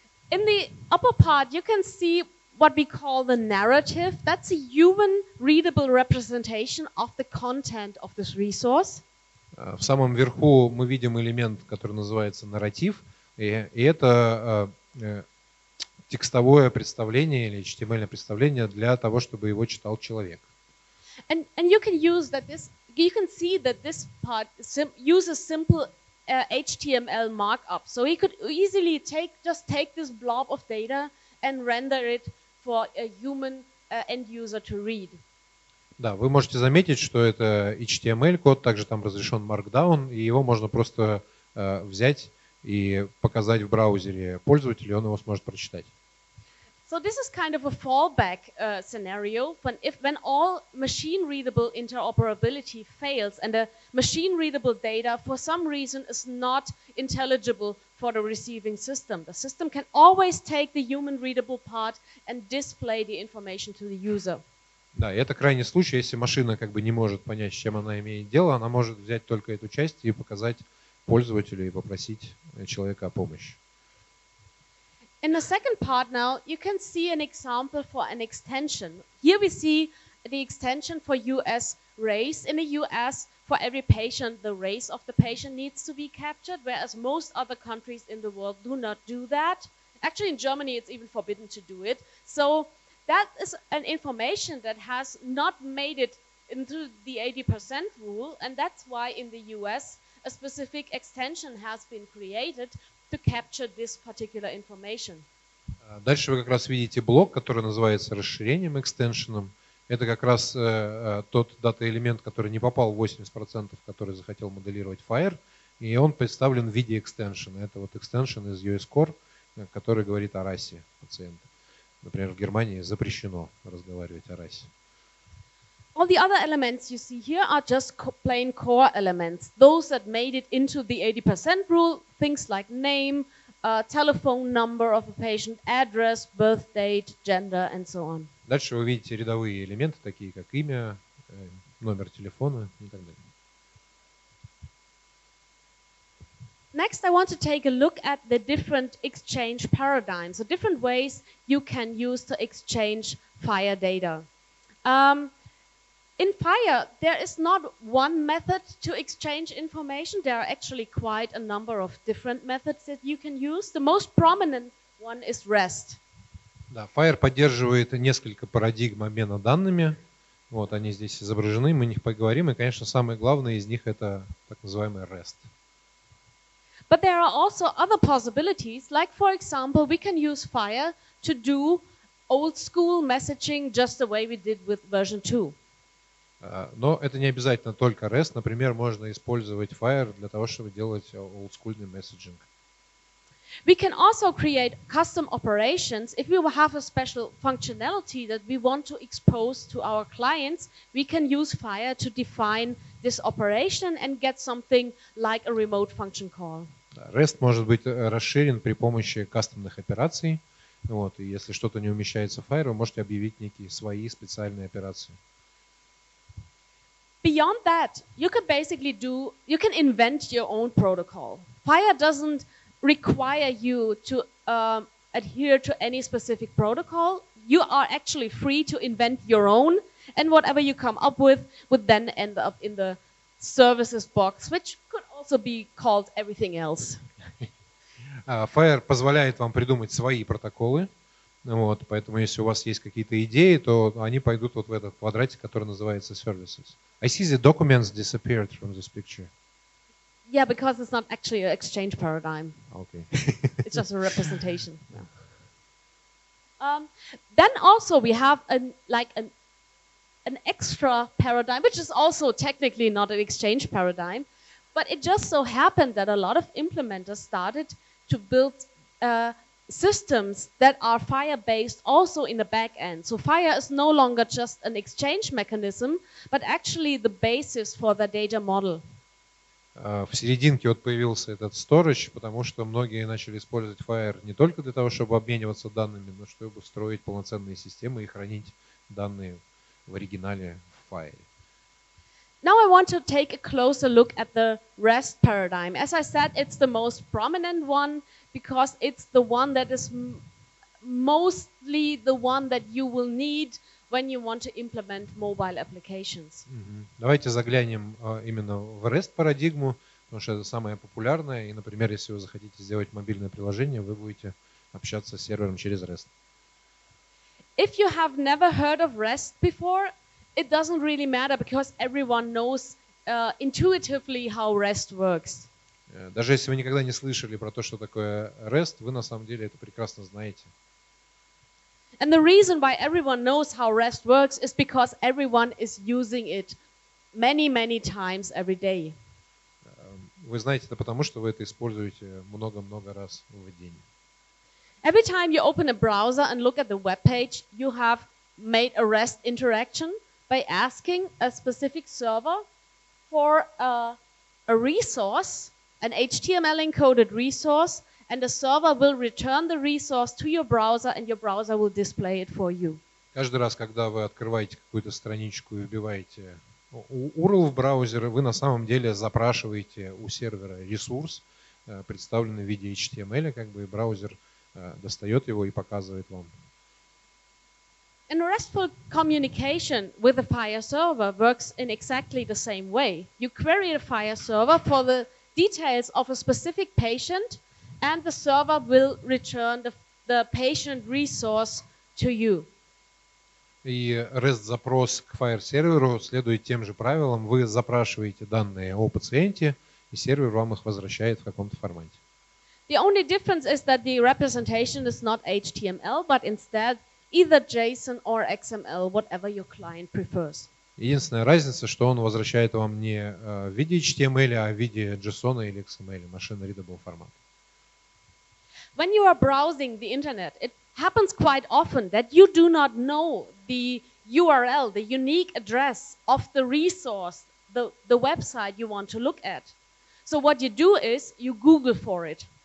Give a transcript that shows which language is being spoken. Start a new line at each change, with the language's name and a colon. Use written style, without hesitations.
English: In the upper part, you can see what we call the narrative. That's a human readable representation of the content of this resource.
Russian: В самом верху мы видим элемент, который называется нарратив, и это текстовое представление или HTML представление для того, чтобы его читал человек.
English: And you can use that this. You can see that this part uses simple HTML markup. So he could easily take this blob of data and render it for a human end user to read.
Russian: Да, вы можете заметить, что это HTML-код, также там разрешен Markdown, и его можно просто взять и показать в браузере пользователю, и он его сможет прочитать.
English: So this is kind of a fallback scenario when all machine-readable interoperability fails and the machine-readable data for some reason is not intelligible for the receiving system. The system can always take the human-readable part and display the information to the user.
Russian: Да, и это крайний случай, если машина как бы не может понять, с чем она имеет дело, она может взять только эту часть и показать пользователю и попросить человека о помощи.
English: In the second part now, you can see an example for an extension. Here we see the extension for US race. In the US, for every patient, the race of the patient needs to be captured, whereas most other countries in the world do not do that. Actually, in Germany, it's even forbidden to do it. So that is an information that has not made it into the 80% rule, and that's why in the US, a specific extension has been created to capture this particular information.
Russian: Дальше вы как раз видите блок, который называется расширением, экстеншеном. Это как раз тот дата-элемент, который не попал в 80%, который захотел моделировать FHIR, и он представлен в виде экстеншена. Это вот экстеншен из US Core, который говорит о расе пациента. Например, в Германии запрещено разговаривать о расе.
English: All the other elements you see here are just plain core elements. Those that made it into the 80% rule, things like name, telephone number of a patient, address, birth date, gender, and so on.
Russian: Дальше вы видите рядовые элементы, такие как имя, номер телефона и так далее.
English: Next, I want to take a look at the different exchange paradigms, the different ways you can use to exchange FHIR data. In FHIR, there is not one method to exchange information. There are actually quite a number of different methods that you can use. The most prominent one is REST.
Russian: Да, FHIR поддерживает несколько парадигм обмена данными. Вот они здесь изображены, мы о них поговорим. И, конечно, самое главное из них это так называемый REST.
English: But there are also other possibilities, like for example, we can use FHIR to do old school messaging just the way we did with version 2.
Russian: Но это не обязательно только REST. Например, можно использовать FHIR для того, чтобы делать олдскульный месседжинг.
English: We can also create custom operations. If we have a special functionality that we want to expose to our clients, we can use FHIR to define this operation and get something like a remote function call.
Russian: REST может быть расширен при помощи кастомных операций. Вот, и если что-то не умещается в FHIR, вы можете объявить некие свои специальные операции.
English: Beyond that, you can invent your own protocol. FHIR doesn't require you to adhere to any specific protocol. You are actually free to invent your own, and whatever you come up with would then end up in the services box, which could also be called everything else.
Russian: FHIR позволяет вам придумать свои протоколы. Вот, поэтому если у вас есть какие-то идеи, то они пойдут вот в этот квадратик, который называется services.
English: I see the documents disappeared from this picture. Yeah, because it's not actually an exchange paradigm. Okay. It's just a representation. Yeah. Then also we have an extra paradigm, which is also technically not an exchange paradigm, but it just so happened that a lot of implementers started to build systems that are FHIR-based also in the back end. So FHIR is no longer just an exchange mechanism, but actually the basis for the data model.
Russian: В серединке вот появился этот storage, потому что многие начали использовать FHIR не только для того, чтобы обмениваться данными, но чтобы строить полноценные системы и хранить данные в оригинале в FHIR.
English: Now I want to take a closer look at the REST paradigm. As I said, it's the most prominent one because it's the one that is mostly the one that you will need when you want to implement mobile applications.
Russian: Давайте заглянем именно в REST-парадигму, потому что это самое популярное. И, например, если вы захотите сделать мобильное приложение, вы будете общаться с сервером через REST.
English: If you have never heard of REST before, it doesn't really matter because everyone knows intuitively how REST works.
Russian: Даже если вы никогда не слышали про то, что такое REST, вы на самом деле это прекрасно знаете.
English: And the reason why everyone knows how REST works is because everyone is using it many times every day.
Russian: Вы знаете это потому, что вы это используете много-много раз в день.
English: Every time you open a browser and look at the web page, you have made a REST interaction by asking a specific server for a resource, an HTML encoded resource, and the server will return the resource to your browser and your browser will display it for you.
Russian: Каждый раз, когда вы открываете какую-то страничку и вбиваете URL в браузер, вы на самом деле запрашиваете у сервера ресурс, представленный в виде HTML, как бы и браузер достает его и показывает вам.
English: And RESTful communication with a FHIR server works in exactly the same way. You query a FHIR server for the details of a specific patient, and the server will return the patient resource to you.
Russian: И REST-запрос к FHIR-серверу следует тем же правилам. Вы запрашиваете данные о пациенте, и сервер вам их возвращает в каком-то формате.
English: The only difference is that the representation is not HTML, but instead either JSON or XML, whatever your client prefers.
Russian: Единственная разница, что он возвращает вам не в виде HTML, а в виде JSON или XML,
English: machine-readable
Russian: формат.
English: When you are browsing the internet, it happens quite often that you do not know the URL, the unique address of the resource, the website you want to look at. So what you do is you Google for it.